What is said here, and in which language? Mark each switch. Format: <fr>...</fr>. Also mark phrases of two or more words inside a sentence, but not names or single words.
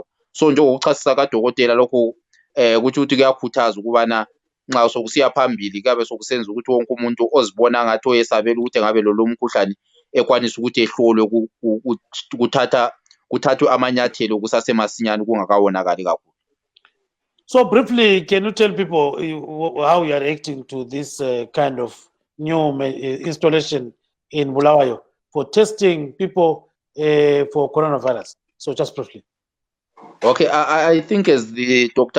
<nd>So njengokuchasisa kaDokotela lokho ukuthi kuyakhuthaza ukubana nxa sokusiya phambili kabe sokusenza ukuthi wonke umuntu ozibona ngathi oyesabela ukuthi ngabe lo mkhuhlane ekwanisa ukuthi ehlolwe kuthathwe amanyathelo kusasemasinyane kungakawonakali kakhulu.</nd> <en>So briefly, can you tell people how you are reacting to this kind of new installation in Bulawayo for testing people for coronavirus? So just briefly. Okay, I think as the Dr.</en>